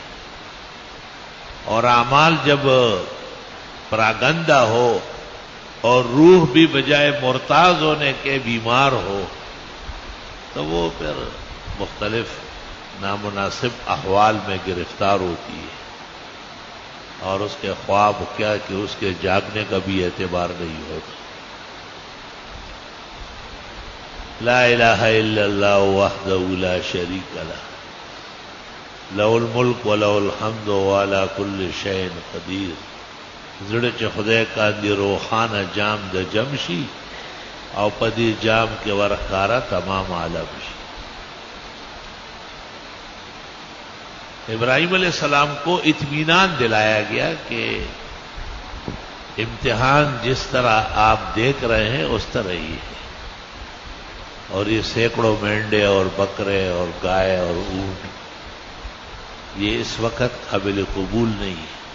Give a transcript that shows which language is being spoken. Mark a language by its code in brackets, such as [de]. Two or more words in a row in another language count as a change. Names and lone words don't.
[ur] اور اعمال جب پراگندہ ہو اور روح بھی بجائے مرتاز ہونے کے بیمار ہو تو وہ پھر مختلف نامناسب احوال میں گرفتار ہوتی ہے اور اس کے خواب کیا کہ اس کے جاگنے کا بھی اعتبار نہیں ہوتا. [ar] لا الہ الا اللہ وحدہ لا شریک لہ لہ الملک و لہ الحمد وعلی کل شیء قدیر. [ps] زړه چې خدای کاندي روحانه جام د جمشي او پدی جام کې ورخاره تمام عالم شي. [ur] ابراہیم علیہ السلام کو اطمینان دلایا گیا کہ امتحان جس طرح آپ دیکھ رہے ہیں اس طرح ہی ہے اور یہ سینکڑوں مینڈے اور بکرے اور گائے اور اونٹ یہ اس وقت قابل قبول نہیں ہے.